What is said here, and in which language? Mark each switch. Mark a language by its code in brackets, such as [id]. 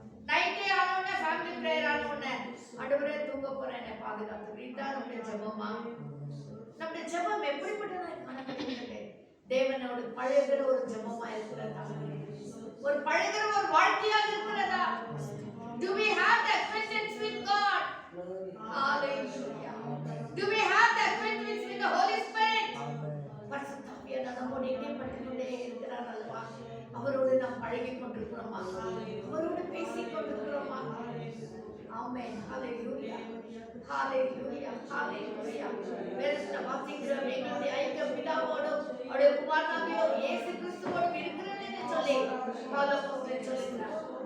[ta] நைட்டே ஆனோட family prayer ஆனோட ஆண்டவரே தூங்க போறேன், என்னை பாதுகாத்து, இதுதான் நம்முடைய ஜெபமா? நம்முடைய ஜெபம் எப்படிப்பட்டதா காணப்படுகிறது? தேவனோடு பழகுற ஒரு ஜெபமா இருக்கிறதா? ஒரு பழகுற ஒரு வாழ்க்கையாக இருக்கிறதா? [en] Do we have the acquaintance with God? Hallelujah. Do we have the acquaintance with the Holy Spirit? [ta] பரிசுத்த ஆவியானவர் நம்மோடு இணைப்பட்டுக்கொண்டே இருக்கிறார் அல்லவா? அவரோடு நாம் பழகிக் கொண்டிருக்கிறோமா? அவரோடு பேசிக் கொண்டிருக்கிறோமா? ஆமென். ஹalleluya, ஹalleluya, ஹalleluya. வேதத்தை வாசிக்கிறோம், எங்களுடைய ஐக்கியம் பிதாவோடும் அவருடைய குமாரனாகிய இயேசு கிறிஸ்துவோடும் இருக்கிறது என்று சொல்லி பவுல் சொல்லுகிறார்.